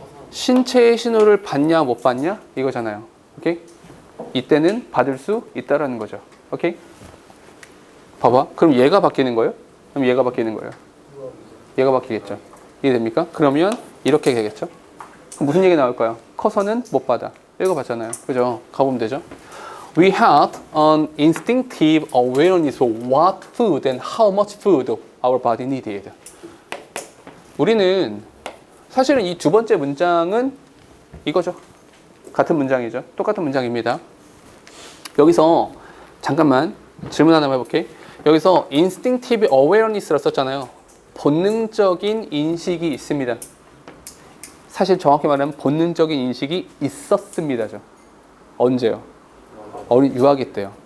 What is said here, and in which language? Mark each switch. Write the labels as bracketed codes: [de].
[ko] 신체의 신호를 받냐 못 받냐 이거잖아요. 오케이? 이때는 받을 수 있다라는 거죠. 오케이? 봐봐. 그럼 얘가 바뀌는 거예요? 그럼 얘가 바뀌는 거예요. 얘가 바뀌겠죠. 이해됩니까? 그러면 이렇게 되겠죠. 그럼 무슨 얘기 나올까요? 커서는 못 받아. 읽어봤잖아요. 그죠? 가보면 되죠. [en] We had an instinctive awareness of what food and how much food our body needed. [ko] 우리는 사실은 이 두 번째 문장은 이거죠. 같은 문장이죠. 똑같은 문장입니다. 여기서 잠깐만 질문 하나 해볼게. 여기서 [en] instinctive awareness [ko] 라고 썼잖아요. 본능적인 인식이 있습니다. 사실 정확히 말하면 본능적인 인식이 있었습니다죠. 언제요? 어린 유아기 때요.